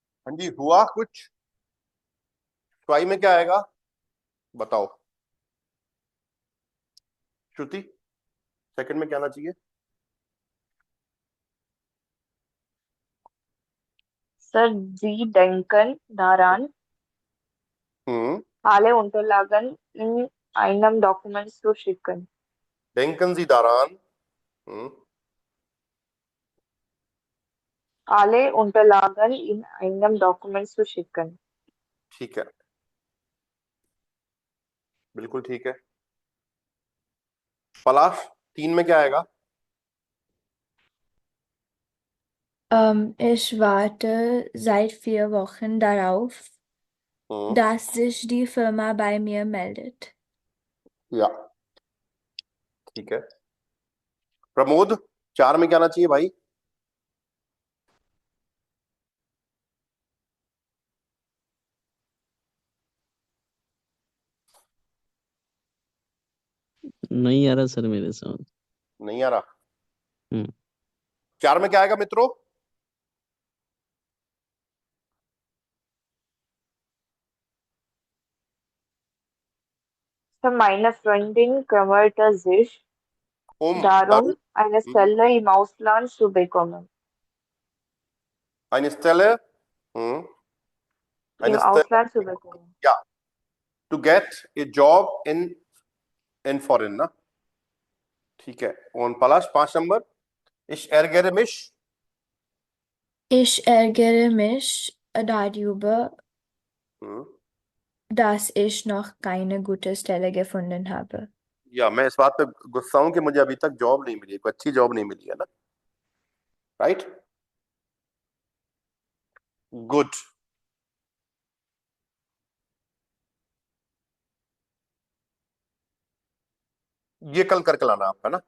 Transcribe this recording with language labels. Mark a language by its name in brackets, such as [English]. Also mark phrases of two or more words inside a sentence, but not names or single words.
[Hindi] हाँ जी, हुआ कुछ? ट्राई में क्या आएगा बताओ? श्रुति, सेकंड में क्या आना चाहिए? [German] Sir, Sie denken daran, हम्म, alle Unterlagen in einem Dokument zu schicken. denken Sie daran, Alle Unterlagen in einem Dokument zu schicken. [Hindi] ठीक है, बिल्कुल ठीक है। पलाश, 3 में क्या आएगा? [German] Ich warte seit 4 Wochen darauf, हम्म, dass sich die Firma bei mir meldet. [Hindi] या ठीक है। प्रमोद, 4 में क्या आना चाहिए भाई? नहीं आ रहा सर मेरे समझ। नहीं आ रहा। हम्म 4 में क्या आएगा मित्रों? [German] Sir, meine Freundin kümmert sich um darum, darum, eine Stelle im Ausland zu bekommen. eine Stelle, हम्म, Im eine Stelle, Ausland zu bekommen. [English] या to get a job in foreign ना, [Hindi] ठीक है। और पलाश 5 नंबर, [German] ich ärgere mich, Ich ärgere mich darüber, हम्म, dass ich noch keine gute Stelle gefunden habe. [Hindi] या मैं इस बात पे गुस्सा हूं कि मुझे अभी तक जॉब नहीं मिली, कोई अच्छी जॉब नहीं मिली है ना, राइट? गुड। ये कल करके लाना आपका ना।